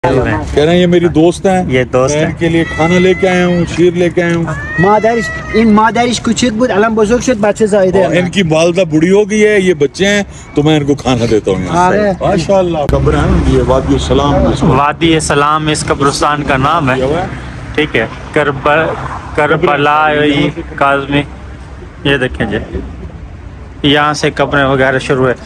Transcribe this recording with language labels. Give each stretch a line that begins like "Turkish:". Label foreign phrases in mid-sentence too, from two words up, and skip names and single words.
Urdu: کہہ رہے ہیں یہ میری دوست ہیں, یہ دوست میں ہیں. ان کے لیے کھانا لے کے آیا ہوں, شیر لے کے آیا ہوں.
Persian: مادرش کوچک بود الان بزرگ شد بچه زایده.
Urdu: ان کی والدہ بوڑھی ہو گئی ہے, یہ بچے ہیں تو میں ان کو کھانا دیتا ہوں.
Persian: آره.
Urdu: ماشاء اللہ. قبر ہے نا یہ وادی السلام. وادی سلام اس قبرستان کا نام ہے. ٹھیک ہے, کربلا کاظمی. یہ دیکھیں جی, یہاں سے قبریں وغیرہ شروع ہے.